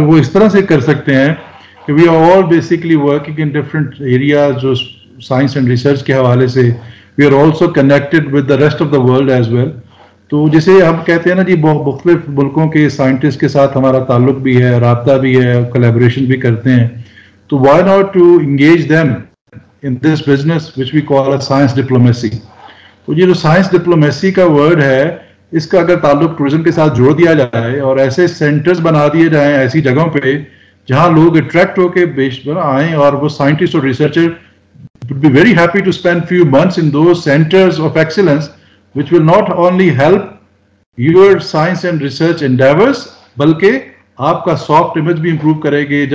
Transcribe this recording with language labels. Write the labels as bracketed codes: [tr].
[ur] وہ اس طرح سے کر سکتے ہیں کہ [en] we are all basically working in different areas, [ur] جو سائنس اینڈ ریسرچ کے حوالے سے [en] We are also connected with the rest of the world as well. [ur] تو جسے ہم کہتے ہیں نا جی, مختلف ملکوں کے سائنٹسٹ کے ساتھ ہمارا تعلق بھی ہے, رابطہ بھی ہے, کولیبریشن بھی کرتے ہیں. [en] تو why not to engage them in this business which we call a science diplomacy. [ur] تو یہ جو سائنس ڈپلومیسی کا ورڈ ہے, اس کا اگر تعلق ٹورزم کے ساتھ جوڑ دیا جائے اور ایسے سینٹرز بنا دیے جائیں ایسی جگہوں پہ جہاں لوگ اٹریکٹ ہو کے آئیں, اور وہ سائنٹسٹ اور researcher [en] would be very happy to spend few months in those centers of excellence which will not only help your science and research endeavors [ur] بلکہ آپ کا سافٹ امیج بھی امپروو کرے گی.